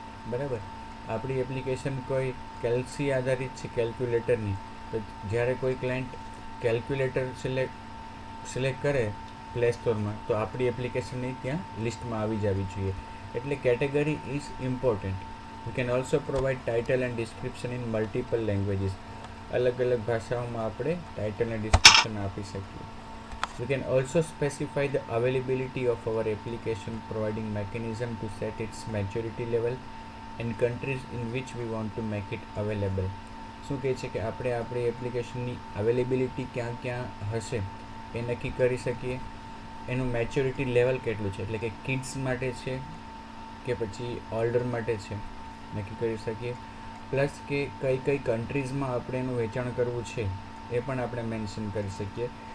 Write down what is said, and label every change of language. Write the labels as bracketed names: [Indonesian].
[Gujarati] બરાબર, આપણી એપ્લિકેશન કોઈ કેલ્સી આધારિત છે, કેલ્ક્યુલેટરની, તો જ્યારે કોઈ ક્લાયન્ટ કેલ્ક્યુલેટર સિલેક્ટ કરે પ્લે સ્ટોરમાં, તો આપણી એપ્લિકેશનની ત્યાં લિસ્ટમાં આવી જવી જોઈએ. [English] એટલે category is important. You can also provide title and description in multiple languages. [Gujarati] અલગ અલગ ભાષાઓમાં આપણે ટાઇટલ અને ડિસ્ક્રિપ્શન આપી શકીએ. [English] We can also specify the availability of our application, providing mechanism to set its maturity level and countries in which we want to make it available. [Gujarati] શું કહે છે કે આપણે આપણી એપ્લિકેશનની અવેલેબિલિટી ક્યાં ક્યાં હશે એ નક્કી કરી શકીએ. એનું મેચ્યોરિટી લેવલ કેટલું છે, એટલે કે કિડ્સ માટે છે કે પછી ઓલ્ડર માટે છે, નક્કી કરી શકીએ. પ્લસ કે કઈ કઈ કન્ટ્રીઝમાં આપણે એનું વેચાણ કરવું છે એ પણ આપણે મેન્શન કરી શકીએ.